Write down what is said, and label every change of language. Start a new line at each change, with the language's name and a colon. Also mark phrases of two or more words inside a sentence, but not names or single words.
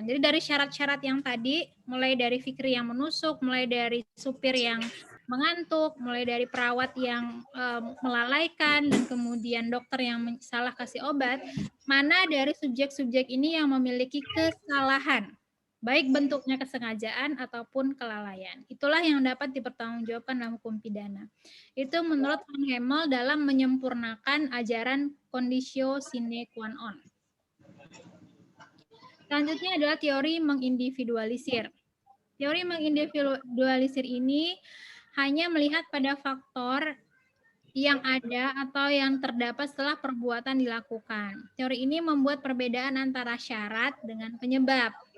Indonesian: Jadi dari syarat-syarat yang tadi, mulai dari Fikri yang menusuk, mulai dari supir yang mengantuk, mulai dari perawat yang melalaikan, dan kemudian dokter yang salah kasih obat, mana dari subjek-subjek ini yang memiliki kesalahan, baik bentuknya kesengajaan ataupun kelalaian. Itulah yang dapat dipertanggungjawabkan dalam hukum pidana. Itu menurut Van Hemel dalam menyempurnakan ajaran
Latin: conditio sine qua non.
Indonesian: Selanjutnya adalah teori mengindividualisir. Teori mengindividualisir ini hanya melihat pada faktor yang ada atau yang terdapat setelah perbuatan dilakukan. Teori ini membuat perbedaan antara syarat dengan penyebab.